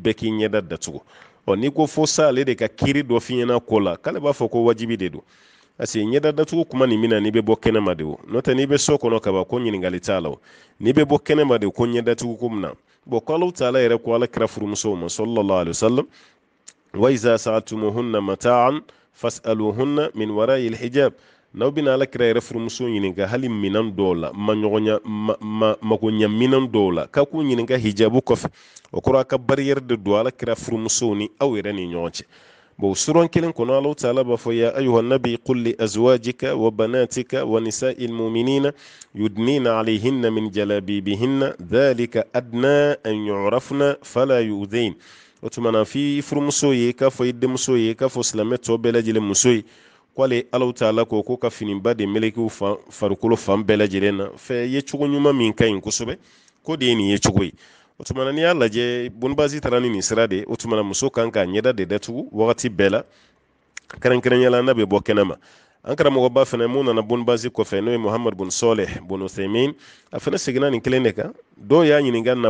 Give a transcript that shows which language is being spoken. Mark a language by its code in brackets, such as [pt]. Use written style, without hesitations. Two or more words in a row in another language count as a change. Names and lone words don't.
[bm] bɛɛ k'i ɲɛda datugu n'i ko fo sa ale de ka kiiri dɔ f'i ɲɛna ko la k'ale b'a fɔ ko wajibi de don parce que ɲɛda datugu kuma nin mina n'i bɛ bɔ kɛnɛma de o n'o tɛ n'i bɛ so kɔnɔ ka ban ko ɲininkali t'a la o n'i bɛ bɔ kɛnɛma de ko ɲɛ datugu ko min na bon ko Alahu taala yɛrɛ ko ala kira furumusow ma [ar] صلى الله عليه وسلم وإذا سألتموهن متاعا فاسألوهن من وراء حجاب [bm] n'aw bina ala kira yɛrɛ furumuso ɲininka hali minan dɔw la magoɲa minan dɔw la k'a k'u ɲininka hijabu kɔfɛ o kɔrɔ a ka bariyɛri de don ala kira furumusow ni aw yɛrɛ ni ɲɔgɔn cɛ bon suran kelen kɔnɔ Allahu ta'ala b'a fɔ [ar] يا أيها النبي قل لأزواجك وبناتك ونساء المؤمنين يدنين عليهن من جلابيبهن ذلك أدنى أن يعرفن فلا يؤذين [bm] o tumana fi furumuso ye k'a fɔ i denmuso ye k'a fɔ silamɛ tɔ bɛɛ lajɛlen muso ye k'ale Allahu ta'ala ko ka finiba de melekiw farikolo fan bɛɛ lajɛlen na fɛ ye cogo ɲuman min ka ɲi kosɛbɛ ko de ye nin ye cogo ye o tumana n'i y'a lajɛ bonbasi taara ni nin sira de o tumana muso kan k'a ɲɛda de datugu wagati bɛɛ la kɛrɛnkɛrɛnyala n'a bɛ bɔ kɛnɛma an karamɔgɔba fɛnɛ mun nana bonbasi kɔfɛ n'o ye Muhammad bin Saleh bin Uthaymin a fɛnɛ seginna nin kelen de kan dɔw y'a ɲininka na